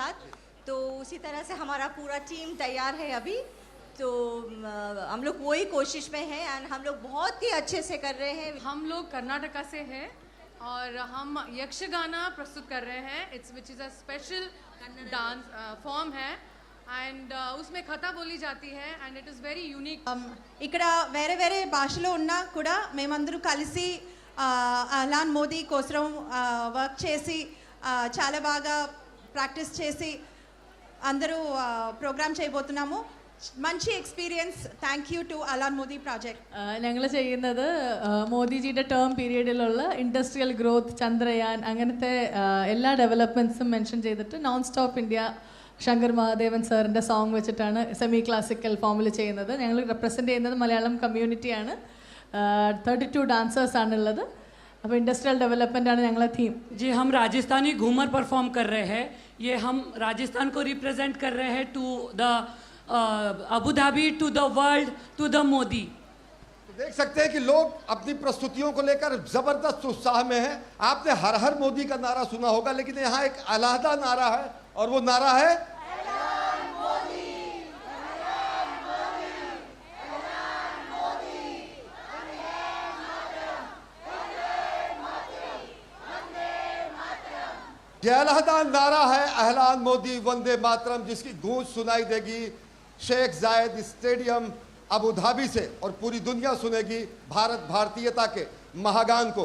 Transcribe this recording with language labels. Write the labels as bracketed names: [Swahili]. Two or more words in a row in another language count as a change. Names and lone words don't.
[Hindi] तो उसी तरह से हमारा पूरा टीम तैयार है अभी, तो हम लोग वही कोशिश में हैं एंड हम लोग बहुत ही अच्छे से कर रहे हैं। हम लोग कर्नाटका से हैं और हम यक्षगाना प्रस्तुत कर रहे हैं, [English] which is a special dance form [Hindi] है అండ్ उसमें కథ बोली जाती है [English] and it is very unique. [Telugu] ఇక్కడ వేరే వేరే భాషలో ఉన్నా కూడా మేమందరూ కలిసి అలాన్ మోదీ కోసం వర్క్ చేసి చాలా బాగా ప్రాక్టీస్ చేసి అందరూ ప్రోగ్రామ్ చేయబోతున్నాము. మంచి ఎక్స్പీరియన్స్. [English] Thank you to Alan Modi project. [Malayalam] ഞങ്ങൾ ചെയ്യുന്നത് മോദിജിയുടെ ടേം പീരീഡിലുള്ള ഇൻഡസ്ട്രിയൽ ഗ്രോത്ത്, ചന്ദ്രയാൻ, അങ്ങനത്തെ എല്ലാ ഡെവലപ്മെൻറ്റ്സും മെൻഷൻ ചെയ്തിട്ട് നോൺ സ്റ്റോപ്പ് ഇന്ത്യ ശങ്കർ മഹാദേവൻ സാറിൻ്റെ സോങ് വെച്ചിട്ടാണ് സെമി ക്ലാസിക്കൽ ഫോമിൽ ചെയ്യുന്നത്. ഞങ്ങൾ റെപ്രസെൻ്റ് ചെയ്യുന്നത് മലയാളം കമ്മ്യൂണിറ്റിയാണ്. 32 डांसर्स ആണുള്ളത്. അപ്പോൾ [English] industrial development [Malayalam] ആണ് ഞങ്ങളുടെ थीम. [Hindi] जी, हम राजस्थानी घूमर परफॉर्म कर रहे हैं. ये हम राजस्थान को रिप्रेजेंट कर रहे हैं [English] to the Abu Dhabi, to the world, to the Modi. [Hindi] देख सकते हैं कि लोग अपनी प्रस्तुतियों को लेकर जबरदस्त उत्साह में हैं. आपने हर हर मोदी का नारा सुना होगा, लेकिन यहाँ एक अलहदा नारा है और वो नारा है यह अलहदा नारा है अहलान मोदी वंदे मातरम, जिसकी गूंज सुनाई देगी शेख जायद स्टेडियम अबू धाबी से और पूरी दुनिया सुनेगी भारत भारतीयता के महागान को.